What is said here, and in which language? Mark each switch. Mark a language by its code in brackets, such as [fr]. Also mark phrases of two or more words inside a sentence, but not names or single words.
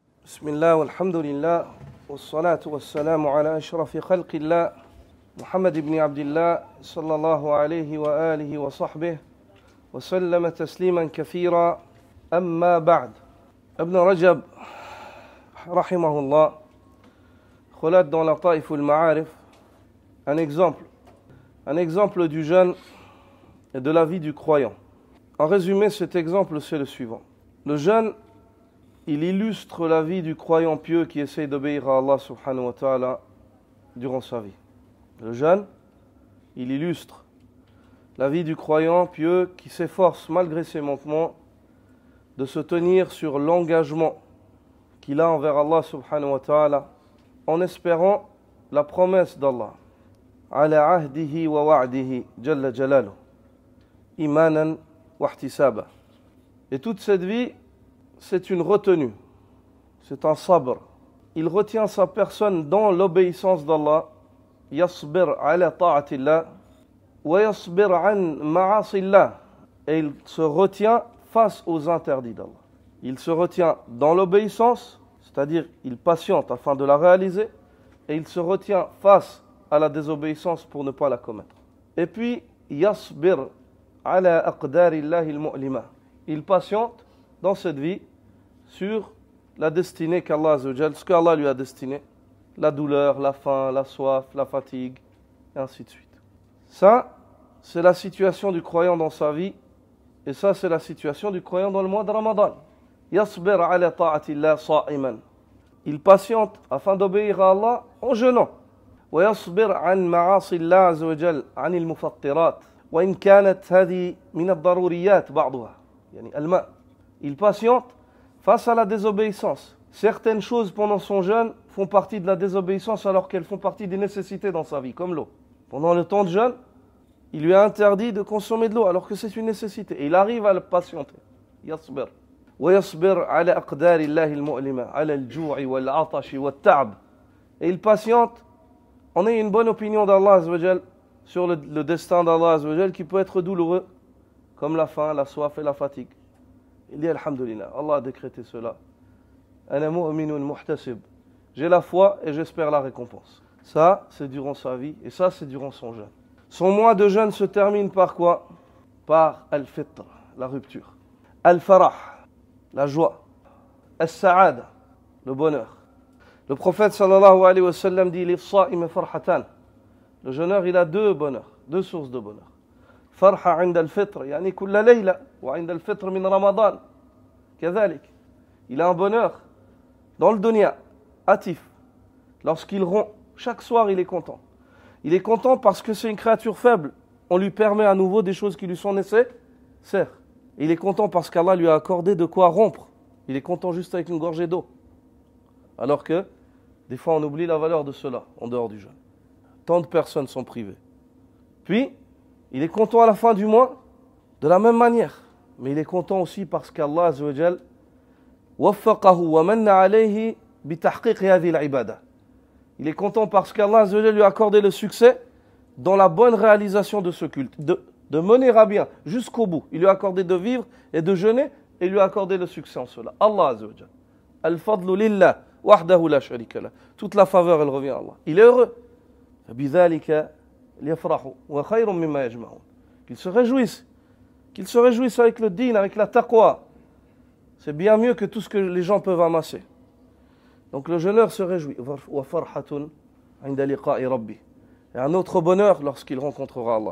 [ar] بسم الله والحمد لله والصلاة والسلام على أشرف خلق الله محمد بن عبد الله صلى الله عليه وآله وصحبه وسلم تسليما كثيرا أما بعد. [fr] Ibn Rajab rahimahullah relate dans la Taïf al-Ma'arif un exemple du jeûne et de la vie du croyant. En résumé, cet exemple c'est le suivant. Le jeûne, il illustre la vie du croyant pieux qui essaye d'obéir à Allah [ar] سبحانه وتعالى [fr] durant sa vie. Le jeûne, il illustre la vie du croyant pieux qui s'efforce malgré ses manquements de se tenir sur l'engagement qu'il a envers Allah [ar] سبحانه وتعالى [fr] en espérant la promesse d'Allah. [ar] على عهده ووعده جل جلاله إيمانا واحتسابا. [fr] Et toute cette vie, c'est une retenue, c'est un sabr. Il retient sa personne dans l'obéissance d'Allah, [ar] يصبر على طاعة الله ويصبر عن معاصي الله, [fr] et il se retient face aux interdits d'Allah. Il se retient dans l'obéissance, c'est-à-dire il patiente afin de la réaliser, et il se retient face à la désobéissance pour ne pas la commettre. Et puis, [ar] يصبر على أقدار الله المؤلمة. [fr] Il patiente dans cette vie sur la destinée qu'Allah [ar] عز وجل, [fr] ce qu'Allah lui a destiné, la douleur, la faim, la soif, la fatigue, et ainsi de suite. Ça, c'est la situation du croyant dans sa vie, et ça, c'est la situation du croyant dans le mois de Ramadan. [ar] يصبر على طاعة الله صائما. [fr] Il patiente afin d'obéir à Allah en jeûnant. [ar] ويصبر عن معاصي الله عز وجل عن المفطرات. وإن كانت هذه من الضروريات بعضها. يعني الماء'. [fr] Il patiente face à la désobéissance. Certaines choses pendant son jeûne font partie de la désobéissance alors qu'elles font partie des nécessités dans sa vie, comme l'eau. Pendant le temps de jeûne, il lui a interdit de consommer de l'eau alors que c'est une nécessité. Et il arrive à le patienter. Yasbir. [ar] ويصبر على أقدار الله المؤلمة على الجوع والعطش والتعب. [fr] Et il patiente en ayant une bonne opinion d'Allah [ar] عز وجل [fr] sur le destin d'Allah [ar] عز وجل [fr] qui peut être douloureux, comme la faim, la soif et la fatigue. Il dit alhamdulillah, Allah a décrété cela. [ar] أنا مؤمن محتسب. [fr] J'ai la foi et j'espère la récompense. Ça, c'est durant sa vie et ça, c'est durant son jeûne. Son mois de jeûne se termine par quoi? Par al-fitr, la rupture. Al-farah, la joie. Al-sa'ada, le bonheur. Le prophète [ar] صلى الله عليه وسلم [fr] dit [ar] للصائم فرحتان. [fr] Le jeûneur, il a deux bonheurs, deux sources de bonheur. [ar] فرحة عند الفطر يعني كل ليلة وعند الفطر من رمضان كذلك. [fr] Il a un bonheur dans le dunya, hâtif. Lorsqu'il rompt, chaque soir il est content. Il est content parce que c'est une créature faible. On lui permet à nouveau des choses qui lui sont nécessaires. Il est content parce qu'Allah lui a accordé de quoi rompre. Il est content juste avec une gorgée d'eau. Alors que des fois on oublie la valeur de cela en dehors du jeûne. Tant de personnes sont privées. Puis il est content à la fin du mois, de la même manière. Mais il est content aussi parce qu'Allah [ar] عز وجل وفقه ومن عليه بتحقيق هذه العبادة. [fr] Il est content parce qu'Allah [ar] عز وجل [fr] lui a accordé le succès dans la bonne réalisation de ce culte, de mener à bien jusqu'au bout. Il lui a accordé de vivre et de jeûner et il lui a accordé le succès en cela. [ar] الله عز وجل. الفضل لله وحده لا شريك له. [fr] Toute la faveur elle revient à Allah. Il est heureux. Bidhalika qu'ils se réjouissent avec le din, avec la taqwa. C'est bien mieux que tout ce que les gens peuvent amasser. Donc le jeûneur se réjouit. Et un autre bonheur lorsqu'il rencontrera Allah.